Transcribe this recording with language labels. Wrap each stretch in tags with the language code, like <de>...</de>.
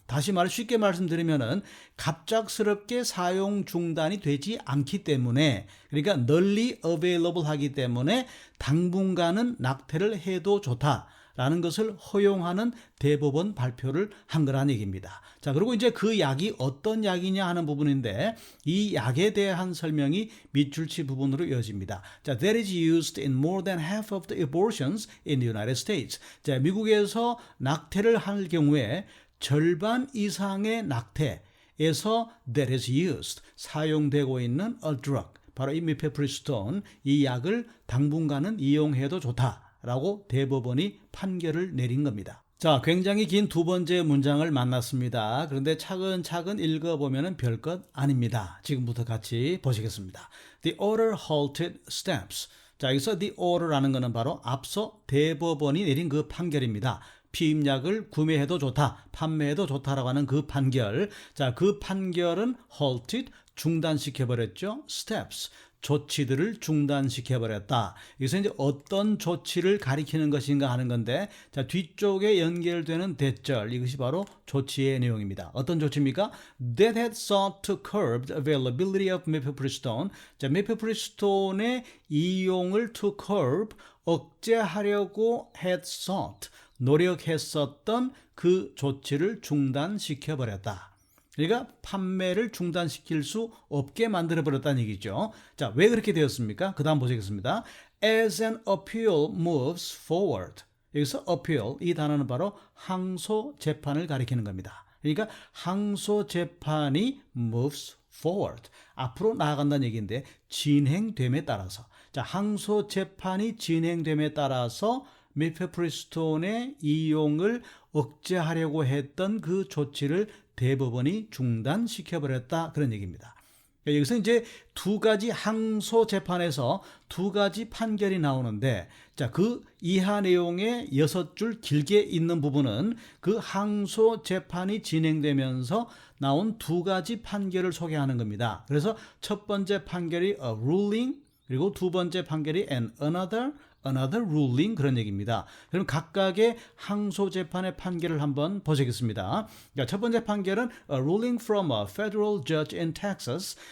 <ko>다시 말해 쉽게 말씀드리면은 갑작스럽게 사용 중단이 되지 않기 때문에, 그러니까 널리 available 하기 때문에 당분간은 낙태를 해도 좋다라는 것을 허용하는 대법원 발표를 한 거란 얘기입니다. 자, 그리고 이제 그 약이 어떤 약이냐 하는 부분인데 이 약에 대한 설명이 밑줄치 부분으로 이어집니다.</ko> <en>자, that is used in more than half of the abortions in the United States.</en> <ko>자, 미국에서 낙태를 할 경우에 절반 이상의 낙태에서</ko> <en>that is used,</en> <ko>사용되고 있는</ko> <en>a drug,</en> <ko>바로 이 미페프리스톤, 이 약을 당분간은 이용해도 좋다라고 대법원이 판결을 내린 겁니다. 자, 굉장히 긴 두 번째 문장을 만났습니다. 그런데 차근차근 읽어보면 별것 아닙니다. 지금부터 같이 보시겠습니다.</ko> <en>The order halted steps.</en> <ko>자, 여기서 the order라는 것은 바로 앞서 대법원이 내린 그 판결입니다. 피임약을 구매해도 좋다, 판매해도 좋다라고 하는 그 판결. 자, 그 판결은 halted, 중단시켜버렸죠. steps, 조치들을 중단시켜버렸다. 여기서 이제 어떤 조치를 가리키는 것인가 하는 건데, 자, 뒤쪽에 연결되는 대절, 이것이 바로 조치의 내용입니다. 어떤 조치입니까?</ko> <en>That had sought to curb the availability of mifepristone.</en> <ko>자, mifepristone의 이용을</ko> <en>to curb,</en> <ko>억제하려고</ko> <en>had sought,</en> <ko>노력했었던 그 조치를 중단시켜버렸다. 그러니까 판매를 중단시킬 수 없게 만들어버렸다는 얘기죠. 자, 왜 그렇게 되었습니까? 그 다음 보시겠습니다.</ko> <en>As an appeal moves forward.</en> <ko>여기서 appeal, 이 단어는 바로 항소 재판을 가리키는 겁니다. 그러니까 항소 재판이</ko> <en>moves forward,</en> <ko>앞으로 나아간다는 얘기인데 진행됨에 따라서, 자, 항소 재판이 진행됨에 따라서 미페프리스톤의 이용을 억제하려고 했던 그 조치를 대법원이 중단시켜버렸다, 그런 얘기입니다. 여기서 이제 두 가지 항소 재판에서 두 가지 판결이 나오는데, 자, 그 이하 내용의 6줄 길게 있는 부분은 그 항소 재판이 진행되면서 나온 두 가지 판결을 소개하는 겁니다. 그래서 첫 번째 판결이</ko> <en>a ruling,</en> <ko>그리고 두 번째 판결이</ko> <en>an another ruling,</en> <ko>그런 얘기입니다. 그럼 각각의 항소 재판의 판결을 한번 보시겠습니다.</ko> <en>자,</en> <ko>첫 번째 판결은</ko> <en>a ruling from a federal judge in Texas.</en>